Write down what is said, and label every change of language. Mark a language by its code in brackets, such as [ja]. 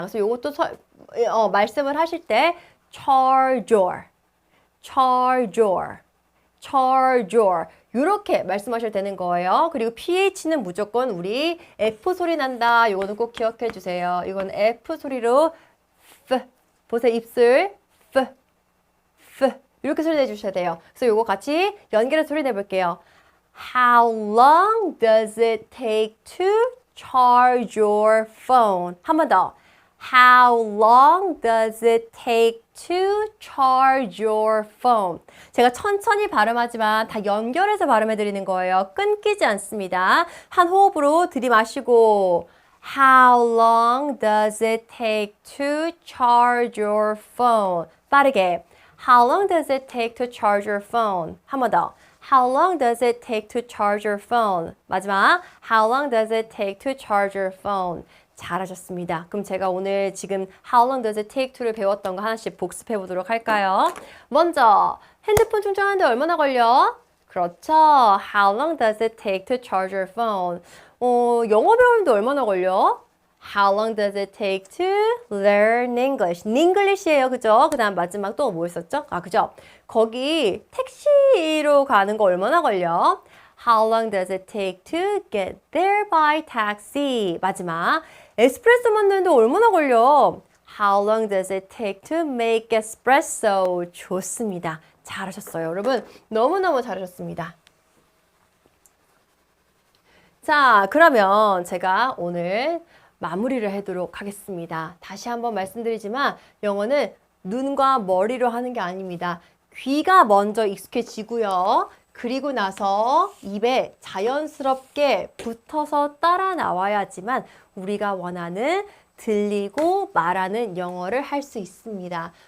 [ko] 그래서 이것도 말씀을 하실 때 charger 이렇게 말씀하셔도 되는 거예요. 그리고 PH는 무조건 우리 F 소리 난다. 이거는 꼭 기억해 주세요. 이건 F 소리로 보세요. 입술 F 이렇게 소리 내주셔야 돼요. 그래서 이거 같이 연결해서 소리 내볼게요. [en] How long does it take to charge your phone? [ko] 한 번 더. [en] How long does it take to charge your phone? [ko] 제가 천천히 발음하지만 다 연결해서 발음해 드리는 거예요. 끊기지 않습니다. 한 호흡으로 들이마시고 [en] How long does it take to charge your phone? [ko] 빠르게 [en] How long does it take to charge your phone? [ko] 한 번 더. [en] How long does it take to charge your phone? [ko] 마지막. [en] How long does it take to charge your phone? [ko] 잘하셨습니다. 그럼 제가 오늘 지금 [en] How long does it take to [ko] 를 배웠던 거 하나씩 복습해 보도록 할까요? 먼저 핸드폰 충전하는데 얼마나 걸려? 그렇죠. [en] How long does it take to charge your phone? [ko] 영어 배우는데 얼마나 걸려? [en] How long does it take to learn English? [ko] English예요, 그죠? 그 다음 마지막 또 뭐 있었죠? 그죠? 거기 택시로 가는 거 얼마나 걸려? [en] How long does it take to get there by taxi? [ko] 마지막. 에스프레소 만드는데 얼마나 걸려? [en] How long does it take to make espresso? [ko] 좋습니다. 잘하셨어요. 여러분, 너무너무 잘하셨습니다. 자, 그러면 제가 오늘 마무리를 하도록 하겠습니다. 다시 한번 말씀드리지만 영어는 눈과 머리로 하는 게 아닙니다. 귀가 먼저 익숙해지고요. 그리고 나서 입에 자연스럽게 붙어서 따라 나와야지만 우리가 원하는 들리고 말하는 영어를 할 수 있습니다.